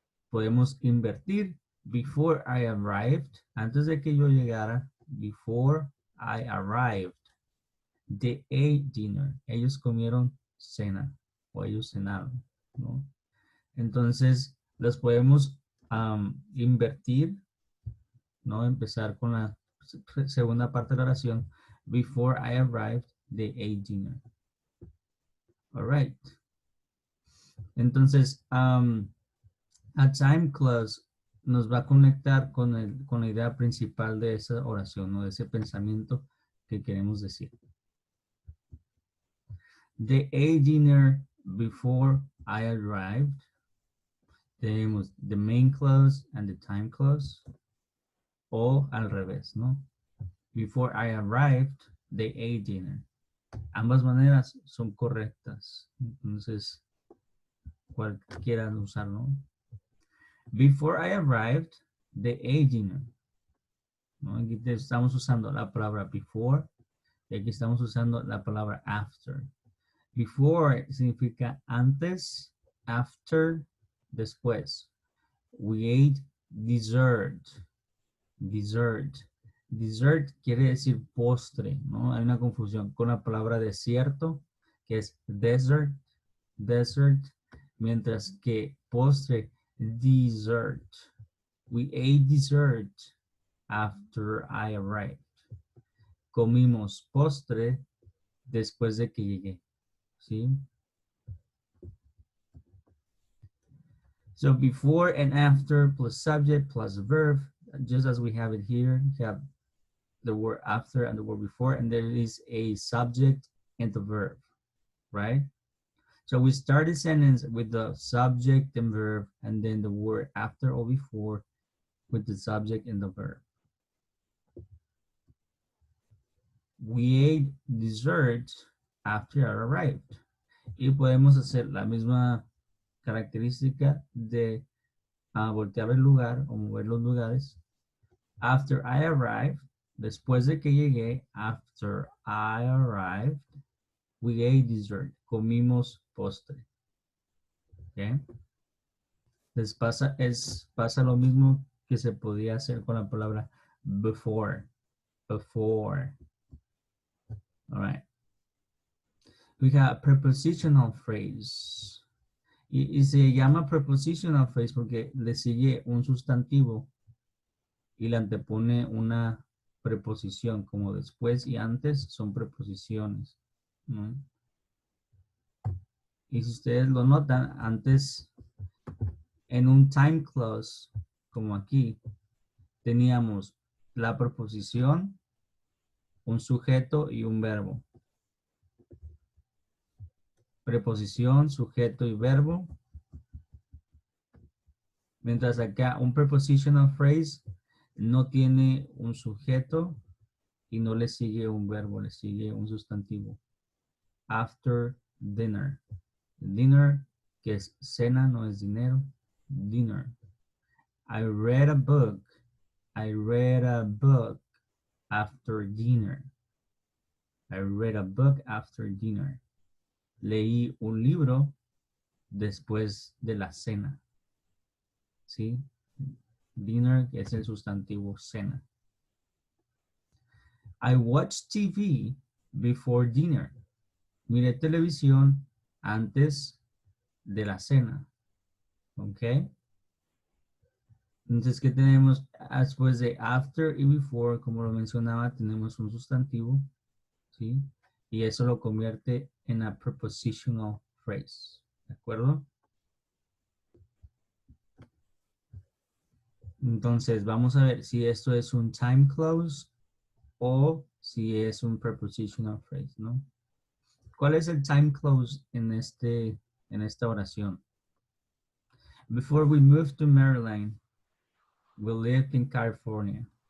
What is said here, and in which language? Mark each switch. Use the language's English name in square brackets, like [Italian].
[Spanish] Podemos invertir, [English] before I arrived, [Spanish] antes de que yo llegara, before I arrived. [English] They ate dinner. [Spanish] Ellos comieron cena o ellos cenaron, ¿no? Entonces, los podemos invertir, ¿no? Empezar con la segunda parte de la oración. [English] Before I arrived, they ate dinner. All right. [Spanish] Entonces, a time clause nos va a conectar con la idea principal de esa oración, ¿no? De ese pensamiento que queremos decir. [English] They ate dinner before I arrived. [Spanish] Tenemos [English] the main clause and the time clause. [Spanish] O al revés, ¿no? [English] Before I arrived, they ate dinner. [Spanish] Ambas maneras son correctas. Entonces, cualquiera usar, ¿no? [English] Before I arrived, they ate dinner. [Spanish] ¿No? Aquí estamos usando la palabra before y aquí estamos usando la palabra after. Before significa antes, after, después. [English] We ate dessert. Dessert. [Spanish] Dessert quiere decir postre, ¿no? Hay una confusión con la palabra desierto, que es desert, desert, mientras que postre, dessert. [English] We ate dessert after I arrived. [Spanish] Comimos postre después de que llegué, ¿sí? [English] So before and after plus subject plus verb, just as we have it here, we have the word after and the word before, and there is a subject and the verb, right? So we start the sentence with the subject and verb, and then the word after or before with the subject and the verb. We ate dessert after I arrived. [Spanish] Y podemos hacer la misma característica de voltear el lugar o mover los lugares. [English] After I arrived, [Spanish] después de que llegué, [English] after I arrived, we ate dessert. [Spanish] Comimos postre. Okay. Entonces pasa lo mismo que se podía hacer con la palabra before. [English] Before. All right. We have prepositional phrase. [Spanish] Y se llama prepositional phrase porque le sigue un sustantivo y le antepone una preposición, como después y antes son preposiciones, ¿no? Y si ustedes lo notan, antes en un time clause, como aquí, teníamos la preposición, un sujeto y un verbo. Preposición, sujeto y verbo. Mientras acá un prepositional phrase no tiene un sujeto y no le sigue un verbo, le sigue un sustantivo. [English] After dinner. [Spanish] Dinner, que es cena, no es dinero. [English] Dinner. I read a book. I read a book after dinner. I read a book after dinner. [Spanish] Leí un libro después de la cena. ¿Sí? Dinner, que es el sustantivo cena. [English] I watched TV before dinner. [Spanish] Miré televisión antes de la cena. ¿Ok? Entonces, ¿qué tenemos después de after y before? Como lo mencionaba, tenemos un sustantivo, ¿sí? Y eso lo convierte en a prepositional phrase, ¿de acuerdo? Entonces, vamos a ver si esto es un time clause o si es un prepositional phrase, ¿no? ¿Cuál es el time clause en esta oración? [English] Before we moved to Maryland, we lived in California.